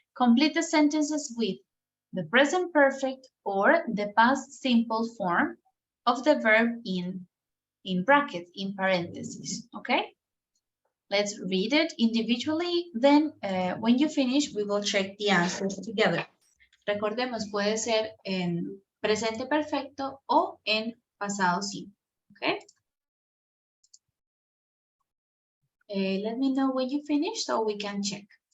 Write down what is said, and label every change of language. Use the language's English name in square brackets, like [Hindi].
[English] Complete the sentences with the present perfect or the past simple form of the verb in brackets, in parentheses, okay? Let's read it individually, then when you finish, we will check the answers together. [Spanish] Recordemos, puede ser en presente perfecto o en pasado simple, okay? [English] Let me know when you finish so we can check.